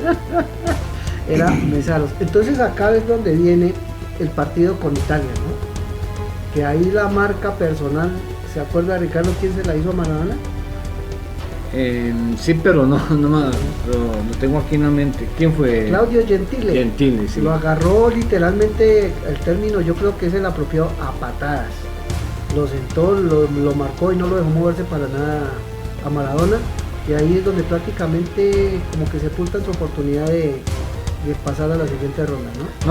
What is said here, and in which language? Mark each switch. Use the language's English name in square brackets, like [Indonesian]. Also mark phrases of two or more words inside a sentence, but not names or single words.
[Spanish] era Mesaros. Entonces acá es donde viene el partido con Italia, ¿no? Que ahí la marca personal, ¿se acuerda Ricardo quién se la hizo a Maradona? Sí, pero no lo tengo aquí en la mente. ¿Quién fue? Claudio Gentile. Gentile, sí. Lo agarró literalmente, el término yo creo que es el apropiado, a patadas. Lo sentó, lo marcó y no lo dejó moverse para nada a Maradona. Y ahí es donde prácticamente como que sepultan su oportunidad de pasar a la siguiente ronda, ¿no?